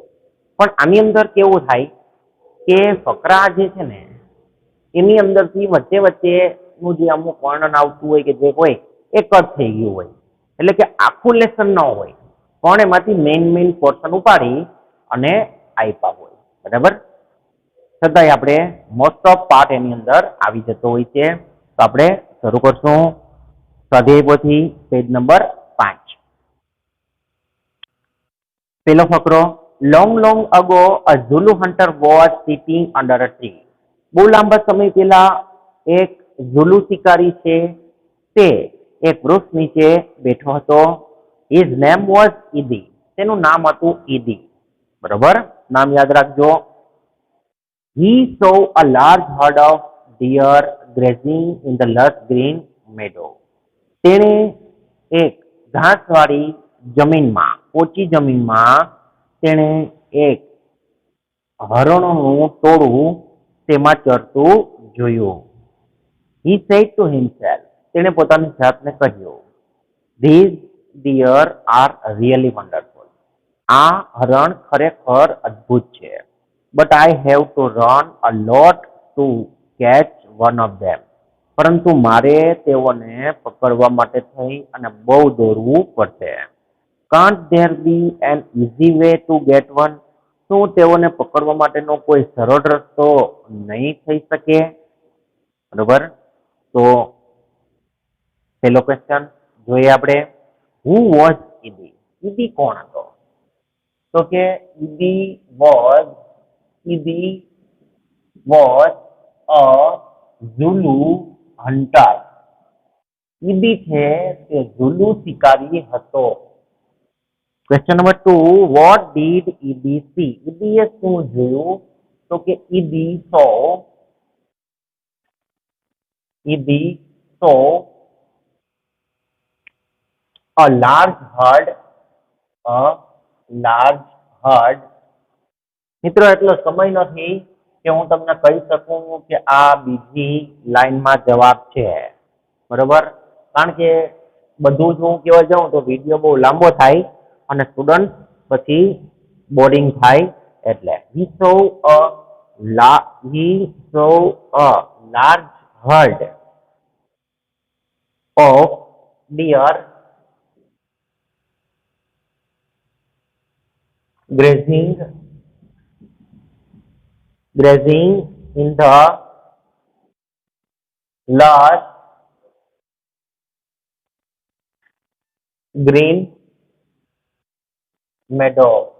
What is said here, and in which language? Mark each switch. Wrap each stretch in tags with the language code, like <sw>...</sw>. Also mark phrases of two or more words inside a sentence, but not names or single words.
<gu>પણ આની અંદર કેવું થાય કે ફકરા જે છે ને એની અંદરથી વચ્ચે વચ્ચેનું જે અમુક વર્ણન આવતું હોય કે જે હોય એ કટ થઈ ગયું હોય, એટલે કે આખું લેસન ન હોય પણ એમાંથી</gu> <en>main portion</en> <gu>ઉપાડી અને આપ્યા હોય. બરાબર, છતાંય આપણે</gu> <en>most of part</en> <gu>એની અંદર આવી જતો હોય છે. તો આપણે શરૂ કરશું સ્વાધ્યાય પોથી પેજ નંબર 5. પેલો ફકરો,</gu> <en>long ago a Zulu hunter was sitting under a tree.</en> <gu>બહુ લાંબા સમય પહેલા એક ઝુલુ શિકારી છે તે એક વૃક્ષ નીચે બેઠો હતો.</gu> <en>His name was Idi.</en> <gu>તેનું નામ હતું ઈદી. બરોબર, નામ યાદ રાખજો.</gu> <en>He saw a large herd of deer grazing in the lush green meadow.</en> <gu>તેણે એક ઘાસવાળી જમીનમાં, પોચી જમીનમાં તેણે એક હરણોનું ટોળું તેમાં ચરતું જોયું.</gu> <en>He said to himself.</en> <gu>તેણે પોતાની જાતને કહ્યું,</gu> <en>These deer are really wonderful.</en> <gu>આ હરણ ખરેખર અદ્ભુત છે.</gu> <en>But I have to run a lot to catch one of them.</en> <gu>પરંતુ મારે તેઓને પકડવા માટે થઈ અને બહુ દોડવું પડશે.</gu> <en>Can't there be an easy way to get one?</en> <gu>શું તેઓને પકડવા માટેનો કોઈ સરળ રસ્તો નહીં થઈ શકે? બરોબર, તો પેલો ક્વેશ્ચન જોઈએ આપણે.</gu> <en>Who was Idi?</en> <gu>ઈદી કોણ હતો? તો કે ઈદી</gu> <en>was a Zulu hunter.</en> <gu>ઈદી છે તે ઝુલુ શિકારી હતો.</gu> <en>question number</en> <gu>2,</gu> <en>what did Idi see?</en> <gu>ઈદીએ શું જોયું? તો કે ઈદી</gu> <en>saw a large herd.</en> <gu>મિત્રો, એટલો સમય નથી કે હું તમને કહી શકું કે આ બીજી લાઈનમાં જવાબ છે. બરોબર, કારણ કે બધું જ હું કહેવા જાઉં તો વિડીયો બહુ લાંબો થાય અને સ્ટુડન્ટ પછી બોરિંગ થાય.</gu> <en>એટલે he saw a large herd of deer grazing in the lush green meadow.</en>